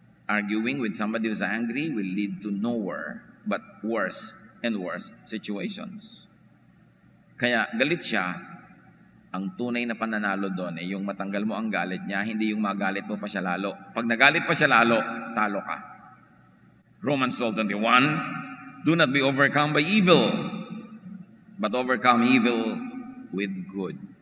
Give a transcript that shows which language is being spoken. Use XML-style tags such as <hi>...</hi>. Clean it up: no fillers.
<en>Arguing with somebody who's angry will lead to nowhere but worse and worse situations.</en> <tl>Kaya galit siya, ang tunay na pananalo doon ay yung matanggal mo ang galit niya, hindi yung magalit mo pa siya lalo. Pag nagalit pa siya lalo, talo ka.</tl> <en>Romans 12:21, do not be overcome by evil, but overcome evil with good.</en>